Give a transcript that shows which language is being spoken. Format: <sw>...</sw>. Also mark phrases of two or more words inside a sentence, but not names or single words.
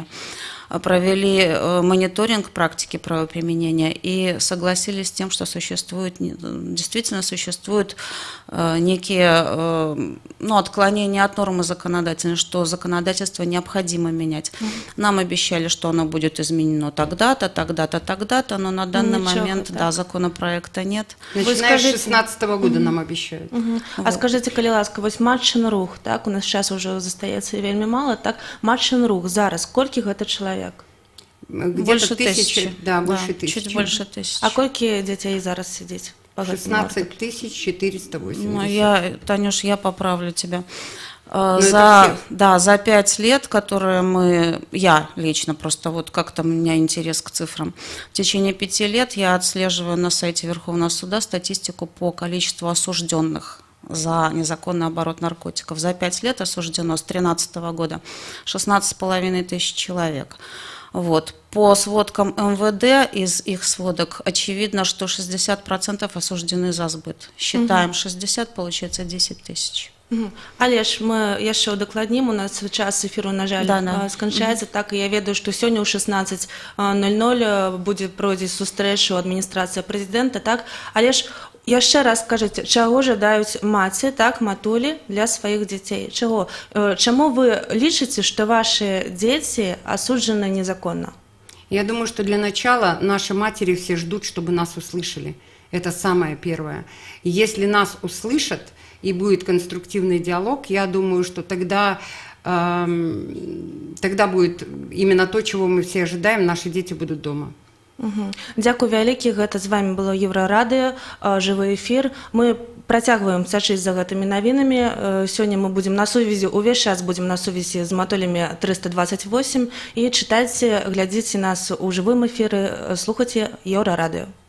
<ru>Провели мониторинг практики правоприменения и согласились с тем, что действительно существуют некие отклонения от нормы законодательной, что законодательство необходимо менять. Нам обещали, что оно будет изменено тогда-то, тогда-то, тогда-то, но на данный момент законопроекта нет. Начиная с 2016 года нам обещают. А скажите,</ru> <be>калі ласка, вось Матчын рух, так, у нас</be> <ru>сейчас уже</ru> <be>застаецца вельмі мало, так, Матчын рух зараз, колькі гэта чалавек?</be> <ru>Больше тысячи. Да, больше тысячи. Чуть больше 1000.</ru> <be>А колькі дзяцей зараз сидзіць?</be> <ru>16 480. Танюш, я поправлю тебя. За 5 лет, которые я лично просто вот как-то у меня интерес к цифрам, в течение 5 лет я отслеживаю на сайте Верховного суда статистику по количеству осужденных за незаконный оборот наркотиков. За 5 лет осуждено с 2013 года 16,5 тысяч человек. Вот. По сводкам МВД, из их сводок, очевидно, что 60% осуждены за сбыт. Считаем 60, получается 10 тысяч.</ru> <be>Але ж мы яшчэ удакладнім, у нас час эфіру, на жаль, сканчаецца, так, і я ведаю, што сёння ў 16:00 будзе пройдзець сустрэча ў адміністрацыі прэзідэнта, так, але ж яшчэ раз скажыце, чаго жадаюць маці, так, матулі для сваіх дзяцей? Чаго? Чаму вы лічыце, што ваши дзеці асуджаны незаконна?</be> <ru>Я думаю, что для начала наши матери все ждут, чтобы нас услышали. Это самое первое. Если нас услышат и будет конструктивный диалог, я думаю, что тогда будет именно то, чего мы все ожидаем, наши дети будут дома.</ru> <be>Дзякуй вялікі, гэта з вами было Еўрарадыё, жывы эфір. Мы працягваем сачыць за гэтымі навінамі. Сёння мы будзем на сувязі, увесь час будзем на сувязі з матолямі 328 і чытайце, глядзіце нас у жывым эфіры, слухайце Еўрарадыё.</be>